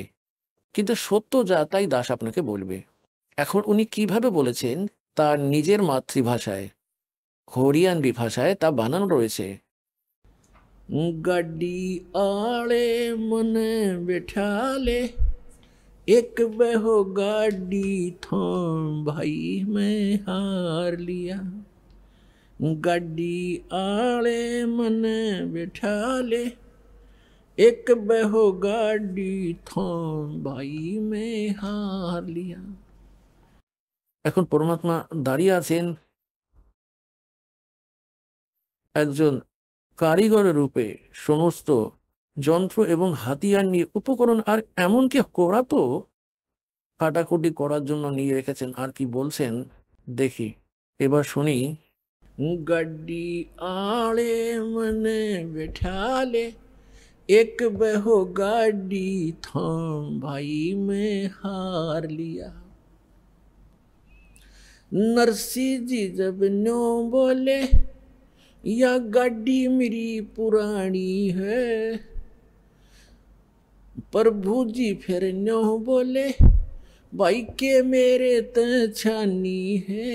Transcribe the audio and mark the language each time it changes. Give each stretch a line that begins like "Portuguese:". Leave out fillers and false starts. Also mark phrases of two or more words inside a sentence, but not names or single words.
Bangla: কিন্তু সত্য যা তাই দাস আপনাকে বলবে। এখন উনি কিভাবে বলেছেন তার নিজের মাতৃভাষায়, হরিয়ানবি ভাষায় তা বানানো রয়েছে।
Haryanvi: गाड्डी आले मने बेठाले एक बहो गाड़ी थों भाई मैं हार लिया, गाड़ी आले मन बैठा ले एक बहो गाड़ी थों भाई मैं हार लिया।
Bangla: এখন পরমাত্মা দাঁড়িয়ে আছেন একজন কারিগরের রূপে, সমস্ত যন্ত্র এবং হাতিয়ার নিয়ে, উপকরণ আর এমনকি করা তো কাটাকুটি করার জন্য নিয়ে রেখেছেন। আর কি বলছেন দেখি, এবার শুনি।
Haryanvi: गाड्डी आले मने बेठाले एक बेहो गाड्डी थाम भाई मे हार लिया। नरसी जी जब न्यो बोले या गाड़ी मेरी पुरानी है, प्रभु जी फिर न्यो बोले भाई के मेरे त छानी है।